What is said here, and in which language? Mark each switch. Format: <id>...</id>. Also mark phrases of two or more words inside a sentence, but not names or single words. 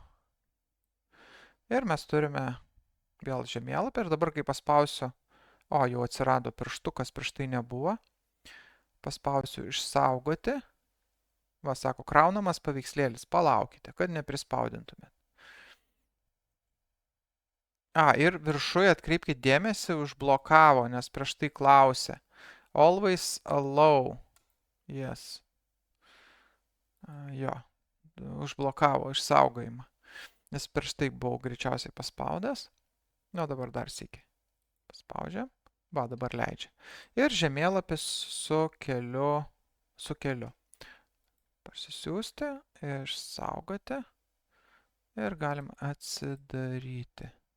<lt>Ir mes turime vėl žemėlapį ir dabar, kai paspausiu, jau atsirado pirštukas, prieš tai nebuvo. Paspausiu išsaugoti. Va, sako, kraunamas paveikslėlis. Palaukite, kad neprispaudintumėt. Ir viršuje atkreipkite dėmesį, užblokavo, nes prieš tai klausė.</lt> <en>Always allow. Yes.</en> <lt>Jo, užblokavo išsaugojimą. Nes prieš tai buvau greičiausiai paspaudęs. Dabar dar sykį. Paspaudžiam. Va, dabar leidžia. Ir žemėlapis su keliu. Parsisiųsti, išsaugoti ir galim atsidaryti.</lt>